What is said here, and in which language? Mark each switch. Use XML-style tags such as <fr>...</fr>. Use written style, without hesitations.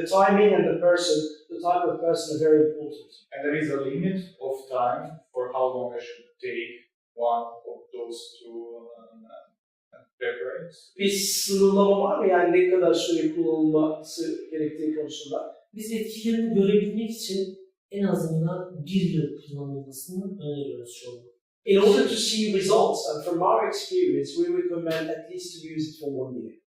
<en>The timing and the type of person are very important. And there is a limit of time for how long I should take one of those two preparates.</en> <tr>Bir sınırlama var mı, yani ne kadar süre kullanılması gerektiği konusunda? Biz etkilerini görebilmek için en azından 1 yıl kullanılmasını öneriyoruz şu an.</tr> <en>In order to see results, and from our experience, we recommend at least to use it for 1 year.</en>